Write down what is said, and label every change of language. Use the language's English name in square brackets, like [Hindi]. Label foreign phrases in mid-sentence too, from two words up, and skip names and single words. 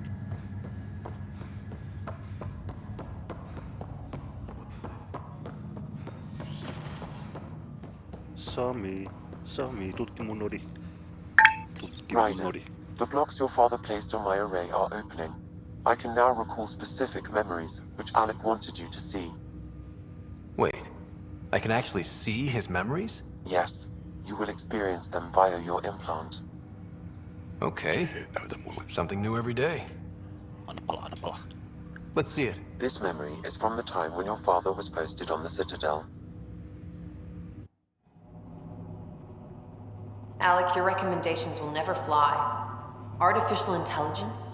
[Finnish] Sami, tutki mun nodi. Tutki mun Ryder, nodi. [English] the blocks your father placed on my array are opening. I can now recall specific memories, which Alec wanted you to see. Wait, I can actually see his memories? Yes, you will experience them via your implant. Okay, [Finnish] Näytä mulle. [English] something new every day. [Finnish] Anna pala. [English] Let's see it. This memory is from the time when your father was posted on the Citadel. Alec, your recommendations will never fly. Artificial intelligence?